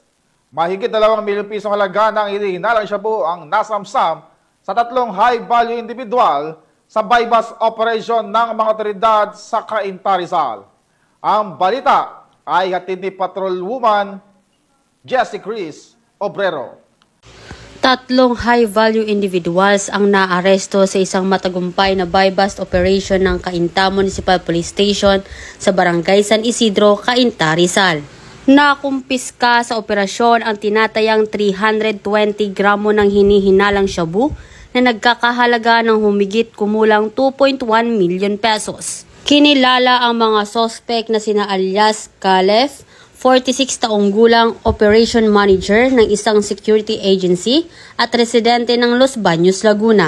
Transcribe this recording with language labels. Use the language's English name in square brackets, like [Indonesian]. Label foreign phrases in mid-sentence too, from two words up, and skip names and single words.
[Filipino] Mahigit 2 milyong pisong halaga ng hinihinalang shabu ang nasamsam sa 3 [English] high-value individual [Filipino] sa [English] bypass operation [Filipino] ng mga otoridad sa Cainta, Rizal. Ang balita ay hatid ni Patrolwoman Jessie Chris Obrero. 3 [English] high-value individuals [Filipino] ang naaresto sa isang matagumpay na [English] buy-bust operation [Filipino] ng Cainta Municipal Police Station sa Barangay San Isidro, Cainta, Rizal. Nakumpiska sa operasyon ang tinatayang 320 gramo ng hinihinalang shabu na nagkakahalaga ng humigit kumulang 2.1 [English] million pesos. [Filipino] Kinilala ang mga sospek na sina alias Calef, 46 taong gulang [English] operation manager [Filipino] ng isang [English] security agency [Filipino] at residente ng Los Baños, Laguna.